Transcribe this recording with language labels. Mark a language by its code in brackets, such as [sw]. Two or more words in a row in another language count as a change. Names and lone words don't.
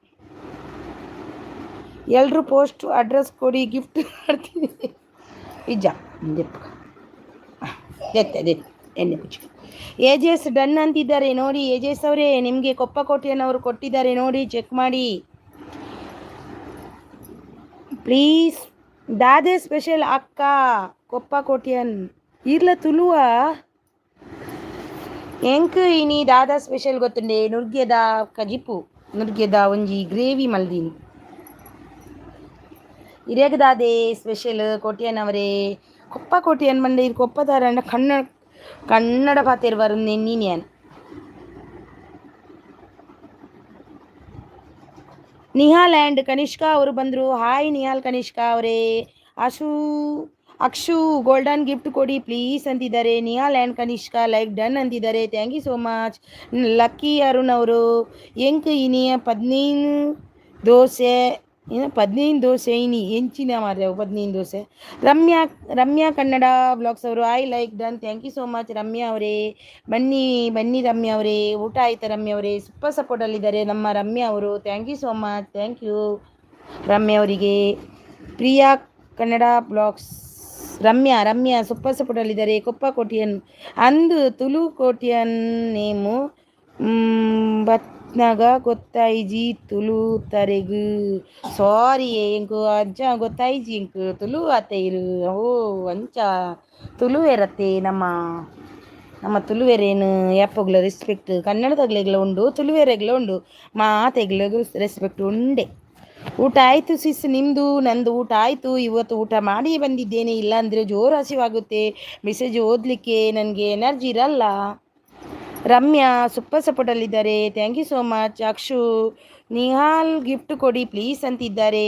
[kn] ಎಲ್ಲರೂ ಪೋಸ್ಟ್ ಅಡ್ರೆಸ್ ಕೊಡಿ, ಗಿಫ್ಟ್ ಮಾಡ್ತೀನಿ. [tcy] ಇಜ್ಜ ಎಣ್ಣೆ ಪುಚ್ಚ. [kn] ಏಜೆಸ್ ಡನ್ ಅಂತಿದ್ದಾರೆ ನೋಡಿ. ಏಜೆಸ್ ಅವರೇ, ನಿಮಗೆ ಕೊಪ್ಪ ಕೋಟೆಯನ್ನವರು ಕೊಟ್ಟಿದ್ದಾರೆ ನೋಡಿ, ಚೆಕ್ ಮಾಡಿ ಪ್ಲೀಸ್. [tcy] ದಾದೆ ಸ್ಪೆಷಲ್ ಅಕ್ಕ ಕೊಪ್ಪ ಕೋಟೆಯನ್ ಇರ್ಲ ತುಳುವ ಎಂಕ್ ಇನಿ ದಾದಾ ಸ್ಪೆಷಲ್ ಗೊತ್ತುಂಡೆ. ನುರ್ಗೆದ ಕಜಿಪು, ನುರ್ಗೆದ ಒಂಜಿ ಗ್ರೇವಿ ಮಲ್ದೀನಿ. ಇರೇಗ ದಾದೆ ಸ್ಪೆಷಲ್ ಕೋಟೆಯನ್ ಅವರೇ. ಕೊಪ್ಪ ಕೋಟೆಯನ್ ಬಂಡೆ ಇದು ಕೊಪ್ಪದಾರ ಕನ್ನಡ ಪಾತೇರು ಬರುಂದೆ ನೀನ್ಯಾನ್. [kn] ನಿಹಾಲ್ ಆ್ಯಂಡ್ ಕನಿಷ್ಕಾ ಅವರು ಬಂದರು. ಹಾಯ್ ನಿಹಾಲ್, ಕನಿಷ್ಕಾ ಅವರೇ. ಅಕ್ಷು [en] golden gift [kn] ಕೊಡಿ ಪ್ಲೀಸ್ ಅಂತಿದ್ದಾರೆ. ನಿಹಾಲ್ ಆ್ಯಂಡ್ ಕನಿಷ್ಕಾ [en] like done [kn] ಅಂತಿದ್ದಾರೆ. [en] thank you so much. [tcy] ಲಕ್ಕಿ ಅರುಣ್ ಅವರು ಎಂಕ್ ಇನಿಯ 15 ದೋಸೆ 15 ದೋಸೆ ಇನಿ ಎಂಚಿನ ಮಾರ್ರೆ 15 ದೋಸೆ. [kn] ರಮ್ಯಾ ಕನ್ನಡ ಬ್ಲಾಗ್ಸ್ ಅವರು [en] I like done. thank you so much [kn] ರಮ್ಯಾ ಅವರೇ. ಬನ್ನಿ ರಮ್ಯಾ ಅವರೇ. ಊಟ ಆಯ್ತಾ ರಮ್ಯಾ ಅವರೇ? ಸೂಪರ್ ಸಪೋರ್ಟಲ್ಲಿದ್ದಾರೆ ನಮ್ಮ ರಮ್ಯಾ ಅವರು. [en] thank you so much, thank you [kn] ರಮ್ಯಾ ಅವರಿಗೆ. ಪ್ರಿಯಾ ಕನ್ನಡ ಬ್ಲಾಗ್ಸ್ ರಮ್ಯಾ ಸೂಪರ್ ಸಪೋರ್ಟಲ್ಲಿದ್ದಾರೆ. [tcy] ಕೊಪ್ಪ ಕೋಟಿಯನ್ ಅಂದು ತುಳು ಕೋಟಿಯನ್ ನೇಮು ಬತ್ನಾಗ ಗೊತ್ತಾಯ್ಜಿ ತುಳು ತರೆಗು. ಸಾರಿ ಎಂಕು ಅಜ್ಜ ಗೊತ್ತಾಯ್ಜಿ ಎಂಕು ತುಳು ಆತೆ ಇರು. ಓ ಅಂಚ ತುಳುವೆರತ್ತೆ ನಮ್ಮ ತುಳುವೆರೇನು ಯಾಪಗ್ಲ ರೆಸ್ಪೆಕ್ಟ್. ಕನ್ನಡದಾಗ್ಲೆಗ್ಲ ಉಂಡು, ತುಳುವೆರೆಗ್ಲ ಉಂಡು, ಮಾತೆಗ್ಲ ರೆಸ್ಪೆಕ್ಟ್ ಉಂಡೆ. [kn] ಊಟ ಆಯಿತು ಸಿಸ್, ನಿಮ್ಮದು? ನಂದು ಊಟ ಆಯಿತು. ಇವತ್ತು ಊಟ ಮಾಡಿ ಬಂದಿದ್ದೇನೆ, ಇಲ್ಲಾಂದರೆ ಜೋರು ಹಸಿವಾಗುತ್ತೆ. ಮೆಸೇಜ್ ಓದಲಿಕ್ಕೆ ನನಗೆ ಎನರ್ಜಿ ಇರಲ್ಲ. ರಮ್ಯಾ ಸೂಪರ್ ಸಪೋರ್ಟಲ್ಲಿದ್ದಾರೆ. [en] thank you so much. [kn] ಅಕ್ಷು ನಿಹಾಲ್ ಗಿಫ್ಟ್ ಕೊಡಿ ಪ್ಲೀಸ್ ಅಂತಿದ್ದಾರೆ.